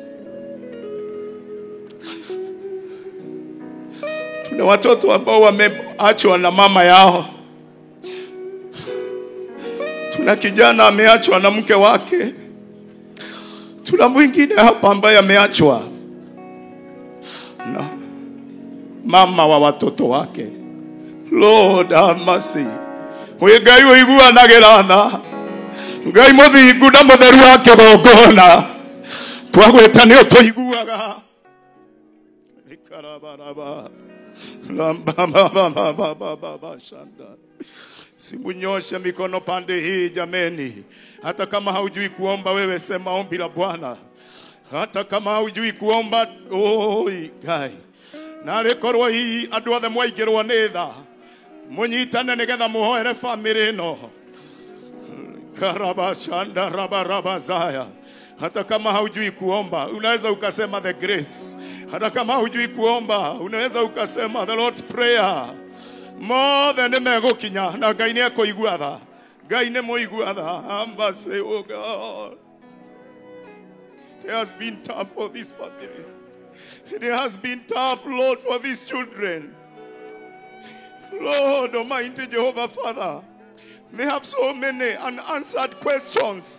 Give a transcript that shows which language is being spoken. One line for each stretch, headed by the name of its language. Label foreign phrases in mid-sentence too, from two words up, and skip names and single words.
Swahili: Tuna watoto ambao wameachwa na mama yao. Tuna kijana ameachwa na mke wake. Tuna mwingine hapa ambaye ameachwa na mama wa watoto wake.
English: Lord, have mercy.
Kikuyu: we ngai uiguanagira tha ngai muthingu na mutheru wa kigongona twagweta ni utuiguaga ikarabaraba lamba shanda.
Swahili: Simunyoshe mikono pande hii jameni. Hata kama haujui kuomba wewe sema ombi la Bwana. Hata kama haujui kuomba
Kikuyu: oi gai. Na rekorwo hii andu othe mwaingirwo ni tha. Munyitane nigetha muhoere family no. Karabashanda rabarabazaya.
Swahili: Hata kama haujui kuomba unaweza ukasema
English: the grace.
Swahili: Hata kama haujui kuomba unaweza ukasema
English: the Lord's prayer.
Kikuyu: Mothe nĩ megũkinya na Ngai nĩ ekũigua tha. Ngai nĩ mũigua tha. Ambase,
English: oh God. It has been tough for this family. It has been tough, Lord, for these children. Lord Almighty Jehovah Father, they have so many unanswered questions.